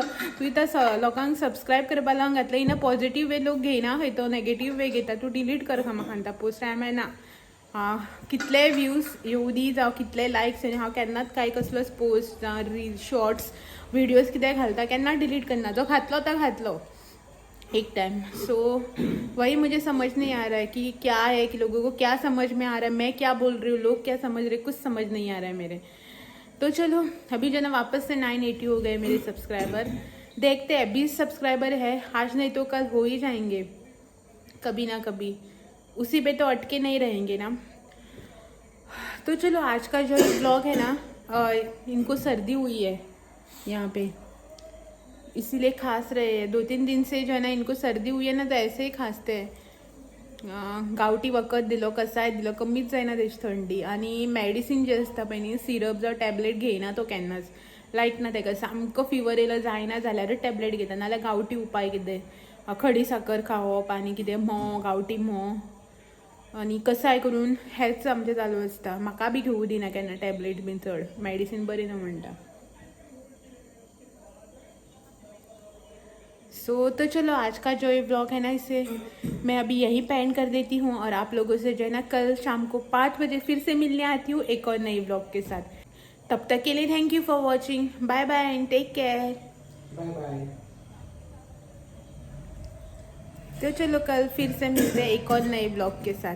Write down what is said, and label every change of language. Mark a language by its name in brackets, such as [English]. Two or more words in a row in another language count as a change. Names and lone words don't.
[Konkani] तूं इथं लोकांक सबस्क्रायब करपा लावन घातलें, [English] in positive way [Konkani] लोक घेयना, खंय तो [English] negative way [Konkani] घेता। तूं डिलीट कर म्हाका सांगता पोस्ट। हांवें ना कितले व्ह्यूज येऊ दी जावं कितले लायक्स येवं, हांव केन्नाच काय कसलोच पोस्ट जावं [English] reel shorts videos [Konkani] कितें घालता केन्ना डिलीट करना। जो घातलो तो घातलो एक टाइम। [Hindi] सो वही मुझे समझ नहीं आ रहा है कि क्या है, कि लोगों को क्या समझ में आ रहा है, मैं क्या बोल रही हूँ, लोग क्या समझ रहे, कुछ समझ नहीं आ रहा है मेरे। तो चलो अभी जो ना वापस से 980 हो गए मेरे सब्सक्राइबर। देखते हैं 20 सब्सक्राइबर है, आज नहीं तो कल हो ही जाएंगे कभी ना कभी, उसी पे तो अटके नहीं रहेंगे ना। तो चलो आज का जो ब्लॉग है ना, इनको सर्दी हुई है यहाँ पे, इसीलिए खांस रहे हैं। 2-3 दिन से जो है ना इनको सर्दी हुई है ना, तो ऐसे ही खांसते हैं। [Konkani] गावठी वखद दिलो, कसाय दिलो, कमीच जायना तेची थंडी। आणि मेडिसीन जे आसता पळय न्ही, सिरप जावं टॅबलेट घेयना तो केन्नाच, लायक ना तेका। सामको फिवर येयलो जायना जाल्यारूच टॅबलेट घेता, नाल्यार गावठी उपाय कितें खडी साकर खावप आनी कितें म्होंव, गावठी म्होंव आनी कसाय करून हेच आमचें चालू आसता। म्हाका बी घेवूं दिना केन्ना टॅबलेट बीन, चड मेडिसीन बरी ना म्हणटा। [Hindi] तो चलो आज का जो ये ब्लॉग है ना, इसे मैं अभी यहीं पे एंड कर देती हूँ, और आप लोगों से जो है ना कल शाम को 5 बजे फिर से मिलने आती हूँ एक और नई ब्लॉग के साथ। तब तक के लिए [English] thank you for watching, bye bye and take care, bye bye. [Hindi] तो चलो कल फिर से मिलते हैं एक और नए ब्लॉग के साथ।